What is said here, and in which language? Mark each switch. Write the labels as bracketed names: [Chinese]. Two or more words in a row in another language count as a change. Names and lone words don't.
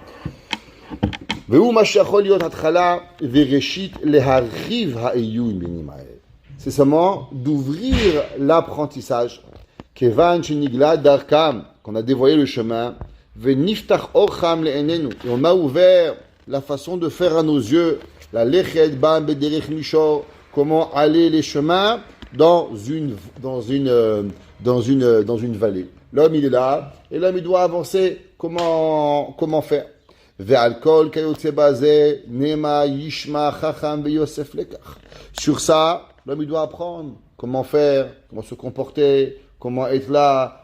[French] C'est seulement d'ouvrir l'apprentissage. Qu'on a dévoilé le chemin. Et on a ouvert la façon de faire à nos yeux la [Hebrew] ללכת בהם בדרך מישור, [French] comment aller les chemins dans une vallée. L'homme, il est là, et l'homme, il doit avancer. Comment faire? Sur ça, l'homme, il doit apprendre comment faire, comment se comporter, comment être là.